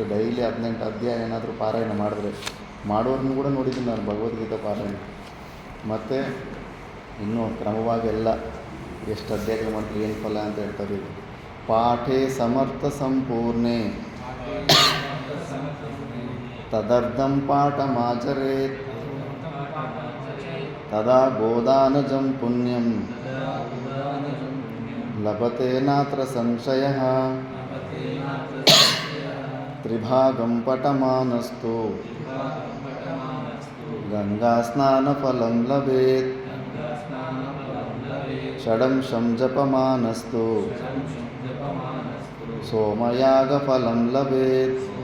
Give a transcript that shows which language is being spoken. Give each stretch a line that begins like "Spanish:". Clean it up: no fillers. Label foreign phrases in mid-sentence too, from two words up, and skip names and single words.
Kannada: ಡೈಲಿ 18 ಅಧ್ಯಾಯ ಏನಾದರೂ ಪಾರಾಯಣ ಮಾಡಿದ್ರೆ, ಮಾಡೋರನ್ನು ಕೂಡ ನೋಡಿದ್ದೀನಿ ನಾನು ಭಗವದ್ಗೀತಾ ಪಾರಾಯಣ. ಮತ್ತು ಇನ್ನೂ ಕ್ರಮವಾಗಿ ಎಲ್ಲ ಎಷ್ಟು ಅಧ್ಯಾಯಗಳು ಮಾಡ್ತೀವಿ ಏನು ಫಲ ಅಂತ ಹೇಳ್ತಾರೆ.
Sanskrit: ಇದು ಪಾಠೇ ಸಮರ್ಥ ಸಂಪೂರ್ಣೆ ತದರ್ಧಂ ಪಾಠಮಾಚರೇತ್ ತದಾ ಗೋದಾನಜಂ ಪುಣ್ಯಂ ಲಭತೆ ನಾತ್ರ ಸಂಶಯಃ ತ್ರಿಭಾಗಂ ಪಠಮಾನಸ್ತು ಗಂಗಾಸ್ನಾನಫಲಂ ಲಭೇತ್ ಷಡಂಶಂ ಜಪಮಾನಸ್ತು ಸೋಮಯಾಗಫಲಂ ಲಭೇತ್